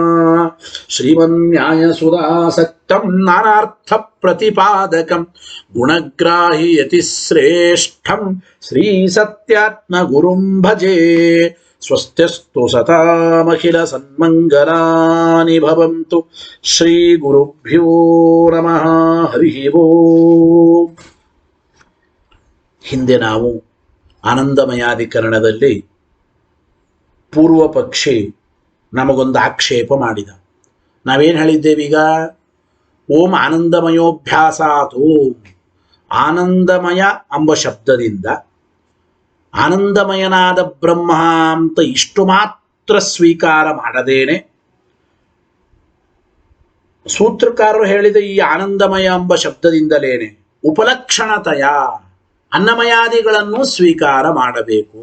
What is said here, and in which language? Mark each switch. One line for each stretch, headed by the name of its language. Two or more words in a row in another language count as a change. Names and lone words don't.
Sanskrit: श्रीमन्न्यायसुधासक्तं नानार्थ प्रतिपादकं गुणग्राहि यतिश्रेष्ठं श्री सत्यात्म गुरुं भजे स्वस्त्यस्तु सतामखिल सन्मङ्गलानि भवन्तु श्री गुरुभ्यो नमः हरि ॐ.
Kannada: ಹಿಂದೆ ನಾವು ಆನಂದಮಯಾಧಿಕರಣದಲ್ಲಿ ಪೂರ್ವ ಪಕ್ಷಿ ನಮಗೊಂದು ಆಕ್ಷೇಪ ಮಾಡಿದ. ನಾವೇನು ಹೇಳಿದ್ದೇವೀಗ?
Sanskrit: ॐ आनन्दमयोऽभ्यासात् ॐ
Kannada: ಆನಂದಮಯ ಎಂಬ ಶಬ್ದದಿಂದ ಆನಂದಮಯನಾದ ಬ್ರಹ್ಮ ಅಂತ ಇಷ್ಟು ಮಾತ್ರ ಸ್ವೀಕಾರ ಮಾಡದೇನೆ ಸೂತ್ರಕಾರರು ಹೇಳಿದ ಈ ಆನಂದಮಯ ಎಂಬ ಶಬ್ದದಿಂದಲೇನೆ ಉಪಲಕ್ಷಣತೆಯ ಅನ್ನಮಯಾದಿಗಳನ್ನು ಸ್ವೀಕಾರ ಮಾಡಬೇಕು.